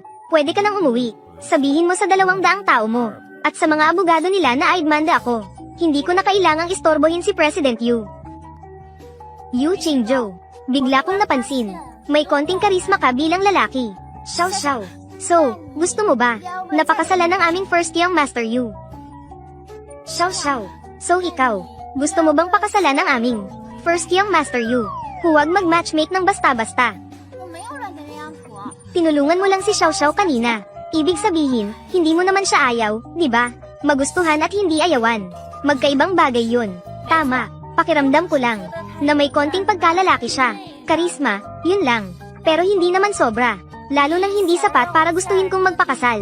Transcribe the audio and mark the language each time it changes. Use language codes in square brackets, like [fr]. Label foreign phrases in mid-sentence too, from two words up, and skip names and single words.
[tl] Pwede ka nang umuwi. Sabihin mo sa 200 tao mo. At sa mga abogado nila na aidmanda ako. Hindi ko na kailangang istorbohin si President Yu. Yu Qingzhou, Bigla kong napansin. May konting karisma ka bilang lalaki. Xiao Xiao. So, gusto mo ba? Napakasalan ng aming [en] first young master [tl] you. Xiao Xiao. So ikaw, gusto mo bang pakasalan ng aming [en] first young master [tl] you? Huwag mag-matchmake ng basta-basta. [zh] 我没有让别人养蛊。 [tl] Tinulungan mo lang si Xiao Xiao kanina. Ibig sabihin, hindi mo naman siya ayaw, di ba? Magustuhan at hindi ayawan. Magkaibang bagay yun. Tama, pakiramdam ko lang, na may konting pagkalalaki siya. Karisma, yun lang. Pero hindi naman sobra. Lalo nang hindi sapat para gustuhin kong magpakasal.